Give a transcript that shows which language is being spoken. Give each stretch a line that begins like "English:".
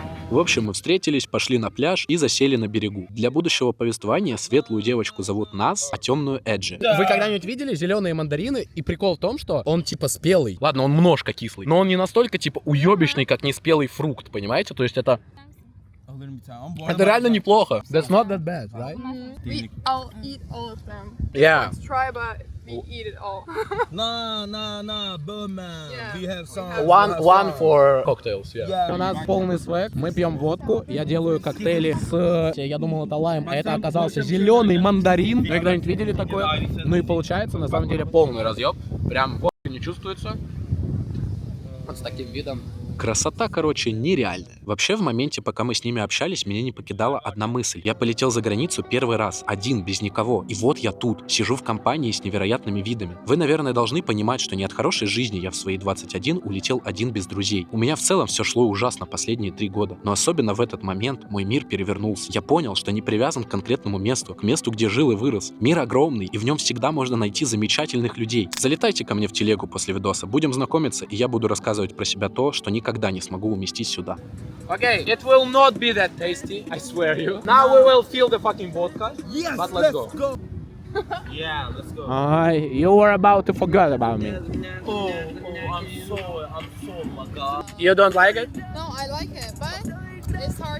Russian: В общем, мы встретились, пошли на пляж и засели на берегу. Для будущего повествования светлую девочку зовут Нас, а темную Эджи. Вы когда-нибудь видели зеленые мандарины? И прикол в том, что он типа спелый. Ладно, он немножко кислый, но он не настолько типа уебищный, как неспелый фрукт, понимаете? То есть это реально неплохо.
English: That's not that bad, right? I'll eat all of them. Yeah. Let's try, but we eat it all. Nah, Birdman. Yeah. We have some. One for cocktails, yeah.
Russian: У нас полный свэг, мы пьем водку, я делаю коктейли с... Я думал, это лайм, а это оказался зеленый мандарин. Вы когда-нибудь видели такое? Ну и получается, на самом деле, полный разъеб. Прям водка не чувствуется. Вот с таким видом. Красота, короче, нереальная. Вообще, в моменте, пока мы с ними общались, меня не покидала одна мысль. Я полетел за границу первый раз, один, без никого. И вот я тут, сижу в компании с невероятными видами. Вы, наверное, должны понимать, что не от хорошей жизни я в свои 21 улетел один без друзей. У меня в целом все шло ужасно последние 3 года. Но особенно в этот момент мой мир перевернулся. Я понял, что не привязан к конкретному месту, к месту, где жил и вырос. Мир огромный, и в нем всегда можно найти замечательных людей. Залетайте ко мне в телегу после видоса, будем знакомиться, и я буду рассказывать про себя то, что никогда не смогу уместить сюда.
English: Okay, it will not be that tasty, I swear you. Now we will fill the fucking vodka. Yes, But let's go. Yeah, let's go. You were about to forget about me. Oh, I'm so, my God. You don't like it? No, I like it, but it's hard.